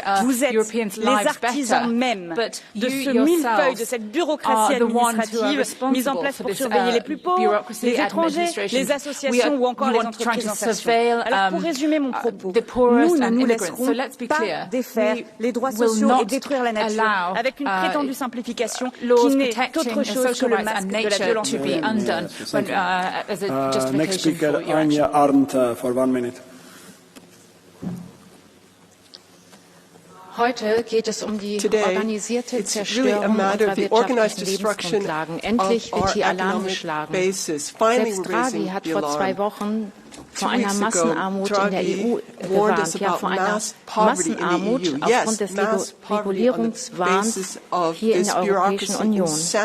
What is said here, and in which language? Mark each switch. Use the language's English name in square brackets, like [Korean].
[French] Vous êtes les artisans même de ce millefeuille, de cette bureaucratie administrative mise en place pour surveiller les plus pauvres, les étrangers, les associations ou encore les entreprises en station. Alors pour résumer mon propos, nous ne nous laisserons pas défaire les droits sociaux et détruire la nature avec une prétendue simplification qui n'est autre chose que le masque de la violence. [English] Next speaker, Anja Arndt, for 1 minute. [German] Heute geht es die organisierte Zerstörung unserer wirtschaftlichen Lebensgrundlagen. Endlich wird hier Alarm geschlagen. Selbst Draghi hat vor 2 Wochen vor einer Massenarmut in der EU gewarnt, ja vor einer Massenarmut aufgrund des Regulierungswahns hier in der Europäischen Union.